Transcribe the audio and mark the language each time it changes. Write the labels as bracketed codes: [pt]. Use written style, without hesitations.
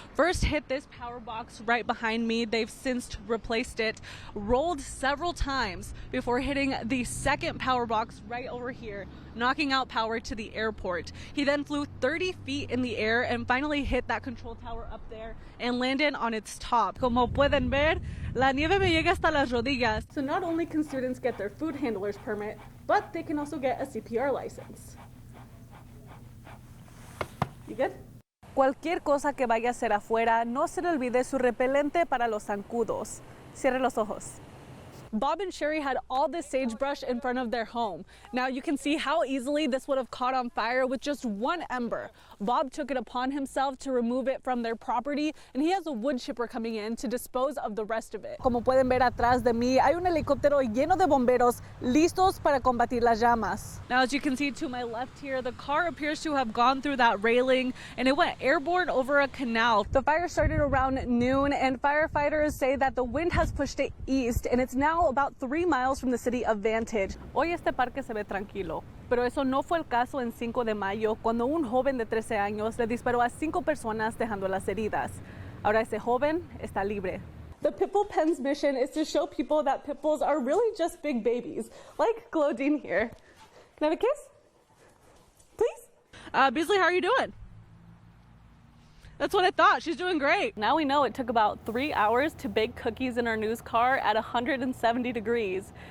[en] First hit this power box right behind me. They've since replaced it, rolled several times before hitting the second power box right over here, knocking out power to the airport. He then flew 30 feet in the air and finally hit that control tower up there and landed on its top. [es] Como pueden ver, la nieve me llega hasta las rodillas. [en] So not only can students get their food handler's permit, but they can also get a CPR license. You good? [es] Cualquier cosa que vaya a hacer afuera, no se le olvide su repelente para los zancudos. Cierre los ojos. [en] Bob and Sherry had all this sagebrush in front of their home. Now you can see how easily this would have caught on fire with just one ember. Bob took it upon himself to remove it from their property, and he has a wood chipper coming in to dispose of the rest of it. [es] Como pueden ver atrás de mí, hay un helicóptero lleno de bomberos listos para combatir las llamas. [en] Now as you can see to my left here, the car appears to have gone through that railing and it went airborne over a canal. The fire started around noon, and firefighters say that the wind has pushed it east and it's now about 3 miles from the city of Vantage. [es] Hoy este parque se ve tranquilo, pero eso no fue el caso en 5 de mayo, cuando un joven de 13 años le disparó a 5 personas dejándolas heridas. Ahora ese joven está libre. [en] The Pitbull Pen's mission is to show people that pit bulls are really just big babies, like Claudine here. Can I have a kiss? Please? Beasley, how are you doing? That's what I thought. She's doing great. Now we know it took about 3 hours to bake cookies in our news car at 170 degrees.